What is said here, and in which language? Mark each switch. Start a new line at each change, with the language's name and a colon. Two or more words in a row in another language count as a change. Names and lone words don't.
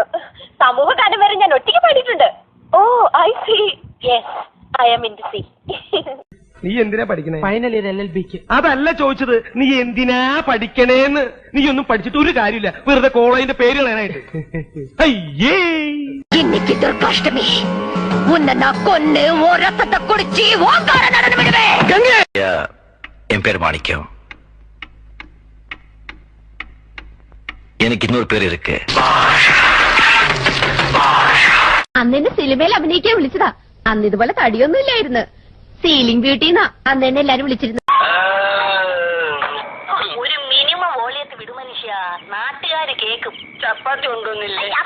Malayalam: സമൂഹ ഗാനം വരെ ഞാൻ ഒറ്റയ്ക്ക് പാടിയിട്ടുണ്ട്.
English: Oh I see. Yes, I am in to see.
Malayalam: നീ എന്തിനാ പഠിക്കണേ?
English: final year
Malayalam: LLBക്ക്. അതല്ല ചോദിച്ചത്, നീ എന്തിനാ പഠിക്കണേന്ന്. നീ ഒന്നും പഠിച്ചിട്ട് ഒരു കാര്യമില്ല, വെറുതെ കോളേജിന്റെ പേര് കളയാനായിട്ട്. അയ്യേ,
Tamil: இன்னைக்கு துர்காஷ்டமி. உன்னை நான் கொன்னு ஒரு ரத்தத்தை குடிச்சு ஓங்கார நடனம் விடுவேன். என் பேர் மாணிக்கம். எனக்கு இன்னொரு பேர் இருக்கு.
Malayalam: അന്ന് എന്നെ സിനിമയിൽ അഭിനയിക്കാൻ വിളിച്ചതാ. അന്ന് ഇതുപോലെ തടിയൊന്നും ഇല്ലായിരുന്നു. സീലിംഗ് ബ്യൂട്ടിന്നാ അന്ന് എന്നെ എല്ലാരും വിളിച്ചിരുന്നു. ഒരു മിനിമം വോളിയത്ത് വിടു മനുഷ്യ, നാട്ടുകാര് കേക്കും. ചപ്പാത്തി കൊണ്ടുവന്നില്ലേ?